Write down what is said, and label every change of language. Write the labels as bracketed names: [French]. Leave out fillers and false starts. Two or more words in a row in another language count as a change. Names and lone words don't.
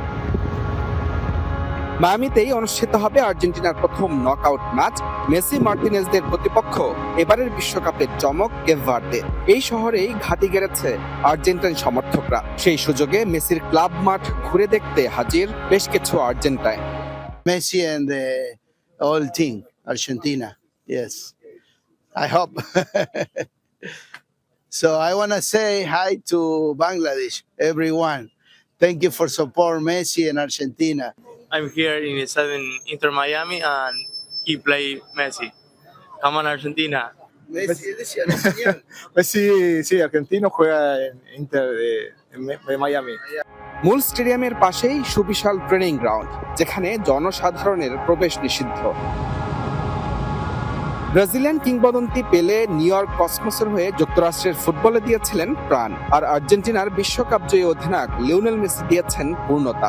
[Bangla] মায়ামিতেই অনুষ্ঠিত হবে আর্জেন্টিনার প্রথম নকআউট ম্যাচ। মেসি মার্টিনেজদের প্রতিপক্ষ এবারের বিশ্বকাপের চমক কেপ ভার্দে। এই শহরেই ঘাঁটি গেড়েছে আর্জেন্টাইন সমর্থকরা। সেই সুযোগে মেসির ক্লাব মাঠ ঘুরে দেখতে হাজির বেশ কিছু আর্জেন্টাইন। [English] Messi and the whole team, Argentina. Yes, I hope. So I want to say hi to Bangladesh, everyone. Thank you for support Messi and Argentina. I'm here in Southern Inter Miami and he play Messi. Come on Argentina. [Spanish] Messi es argentino. Messi, sí, argentino juega en Inter de Miami. [Bangla] মূল স্টেডিয়ামের পাশেই সুবিশাল ট্রেনিং গ্রাউন্ড, যেখানে জনসাধারণের প্রবেশ নিষিদ্ধ। ব্রাজিলিয়ান কিংবদন্তি পেলে নিউ ইয়র্ক কসমোসের হয়ে যুক্তরাষ্ট্রের ফুটবলে দিয়েছিলেন প্রাণ, আর আর্জেন্টিনার বিশ্বকাপ জয়ী অধিনায়ক লিওনেল মেসি দিয়েছেন পূর্ণতা।